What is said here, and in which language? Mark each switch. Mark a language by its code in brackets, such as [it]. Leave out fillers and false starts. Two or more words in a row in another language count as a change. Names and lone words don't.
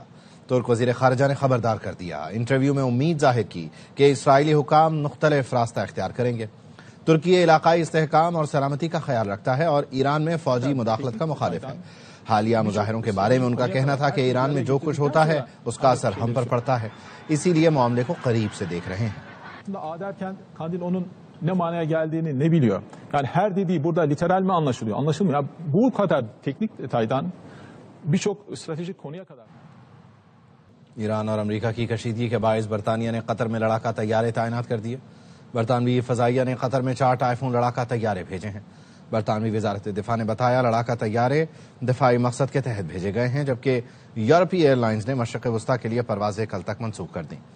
[ur] ترک وزیر خارجہ نے خبردار کر دیا. انٹرویو میں امید ظاہر کی کہ اسرائیلی حکام مختلف راستہ اختیار کریں گے. ترکی علاقائی استحکام اور سلامتی کا خیال رکھتا ہے اور ایران میں فوجی مداخلت کا مخالف ہے. حالیہ مظاہروں کے بارے میں ان کا کہنا تھا کہ ایران میں جو کچھ ہوتا ہے اس کا اثر ہم پر پڑتا ہے، اسی لیے معاملے کو قریب سے دیکھ رہے ہیں. [tr] ne manaya geldiğini ne biliyor? Yani her dediği burada literal mi anlaşılıyor? Anlaşılmıyor. Bu kadar teknik detaydan birçok stratejik konuya kadar. [ur] ایران اور امریکہ کی کشیدگی کے باعث برطانیہ نے قطر میں لڑاکا طیارے تعینات کر دیے. برطانوی فضائیہ نے قطر میں 4 ٹائفون لڑاکا طیارے بھیجے ہیں. برطانوی وزارت دفاع نے بتایا لڑاکا طیارے دفاعی مقصد کے تحت بھیجے گئے ہیں، جبکہ یورپی ایئر لائنز نے مشرق وسطیٰ کے لیے پروازیں کل تک منسوخ کر دیں.